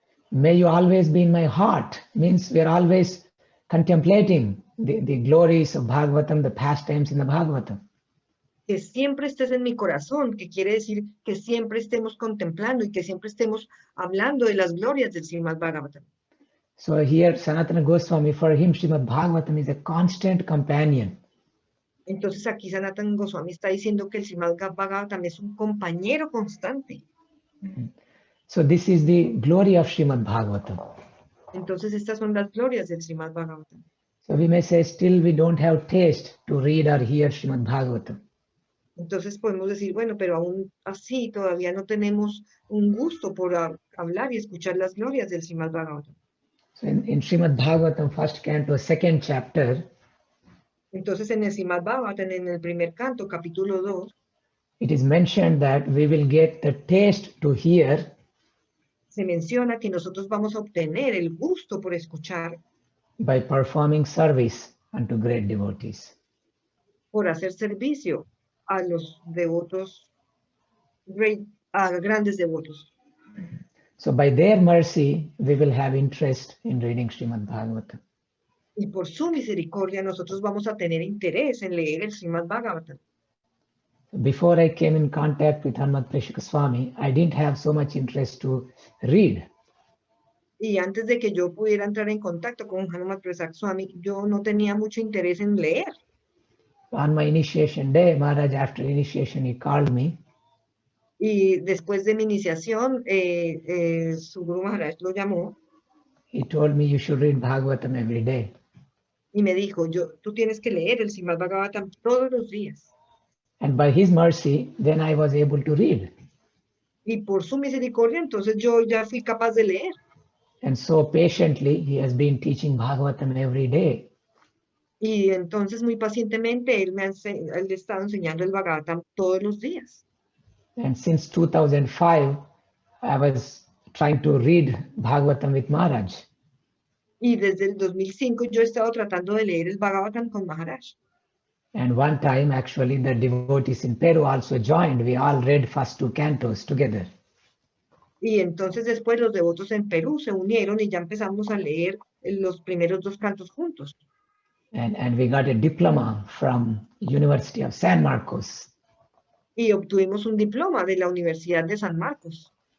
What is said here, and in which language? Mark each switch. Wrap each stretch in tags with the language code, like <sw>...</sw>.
<en>May you always be in my heart. Means we are always contemplating the glories of Bhagavatam, the pastimes in the Bhagavatam.</en> <es>Que siempre estés en mi corazón, que quiere decir que siempre estemos contemplando y que siempre estemos hablando de las glorias del Srimad Bhagavatam.</es> <en>So here Sanatana Goswami, for him Srimad Bhagavatam is a constant companion.</en> <es>Entonces aquí Sanatana Goswami está diciendo que el Srimad Bhagavatam es un compañero constante.</es> <en>So this is the glory of Srimad Bhagavatam.</en> <es>Entonces estas son las glorias del Srimad Bhagavatam.</es> <en>So we may say still we don't have taste to read or hear Srimad Bhagavatam.</en> <es>Entonces podemos decir, bueno, pero aún así todavía no tenemos un gusto por hablar y escuchar las glorias del Srimad Bhagavatam.</es> <en>So in Srimad Bhagavatam, first canto, second chapter,</en> <es>entonces en el Srimad Bhagavatam, en el primer canto, capítulo 2,</es> <en>it is mentioned that we will get the taste to hear</en> <es>se menciona que nosotros vamos a obtener el gusto por escuchar</es> <en>by performing service unto great devotees.</en> <es>Por hacer servicio a los devotos, a grandes devotos.</es> <en>So by their mercy, we will have interest in reading Srimad Bhagavatam.</en> <es>Y por su misericordia nosotros vamos a tener interés en leer el Srimad Bhagavatam.</es> <en>Before I came in contact with Hanumat Prashika Swami, I didn't have so much interest to read.</en> <es>Y antes de que yo pudiera entrar en contacto con Hanumat Prashika Swami, yo no tenía mucho interés en leer.</es> <en>On my initiation day, Maharaj, after initiation, he called me.</en> <es>Y después de mi iniciación, su Guru Maharaj lo llamó.</es> <en>He told me you should read Bhagavatam every day.</en> <es>Y me dijo, tú tienes que leer el Srimad Bhagavatam todos los días.</es> <en>And by his mercy, then I was able to read.</en> <es>Y por su misericordia, entonces yo ya fui capaz de leer.</es> <en>And so patiently, he has been teaching Bhagavatam every day.</en> <es>Y entonces muy pacientemente él ha estado enseñando el Bhagavatam todos los días.</es> <en>And since 2005, I was trying to read Bhagavatam with Maharaj.</en> <es>Y desde el 2005 yo he estado tratando de leer el Bhagavatam con Maharaj.</es> <en>And one time, actually, the devotees in Peru also joined. We all read first 2 cantos together.</en> <es>Y entonces después los devotos en Perú se unieron y ya empezamos a leer los primeros 2 cantos juntos.</es> <en>And we got a diploma from University of San Marcos.</en> <es>Y obtuvimos un diploma de la Universidad de San Marcos.</es>